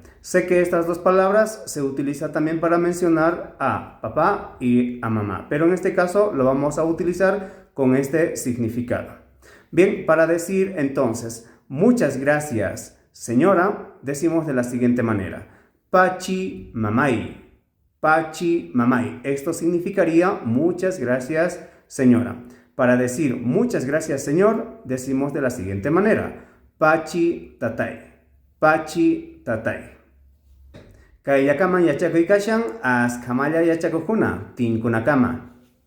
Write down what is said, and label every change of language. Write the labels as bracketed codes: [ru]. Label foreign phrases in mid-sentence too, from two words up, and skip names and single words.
[es] Sé que estas dos palabras se utilizan también para mencionar a papá y a mamá, pero en este caso lo vamos a utilizar con este significado. Bien, para decir entonces muchas gracias señora, decimos de la siguiente manera: [qu] pachi mamay, pachi mamay. [es] Esto significaría muchas gracias señora. Para decir muchas gracias señor, decimos de la siguiente manera: [qu] pachi tatay, pachi tatay. Kay yakaman yachakuy kashan, askamalla yachakujuna, tinkunakama.